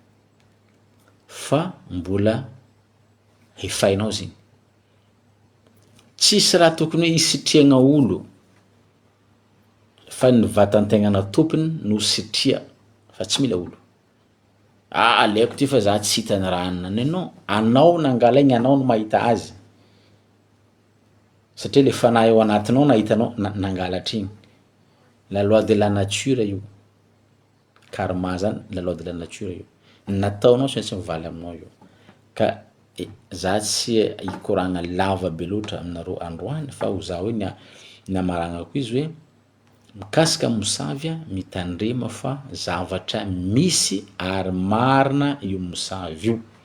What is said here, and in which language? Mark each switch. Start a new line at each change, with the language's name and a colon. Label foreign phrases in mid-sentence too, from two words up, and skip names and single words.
Malagasy: fa mbola hefainao zegny tsisy raha tokony hoe hisitriagna olo fa ny vatantegnana tompony no sitria fa tsy mila olo alaiko ty fa za tsy hitany raha anany non anao nangala igny anao no mahita azy satria le fanahy ao anatinao nahitanao nangalatra igny
French: la loi de la nature
Malagasy: io karma zany
French: la loi de la nature
Malagasy: io nataonao tsy maintsy mivaly aminao io ka za tsy hikoragna lava be loatra aminareo androany fa ho za hoe ny amaragnako izy hoe mikasika mosavy mitandrema fa zavatra misy ary marina io mosavy io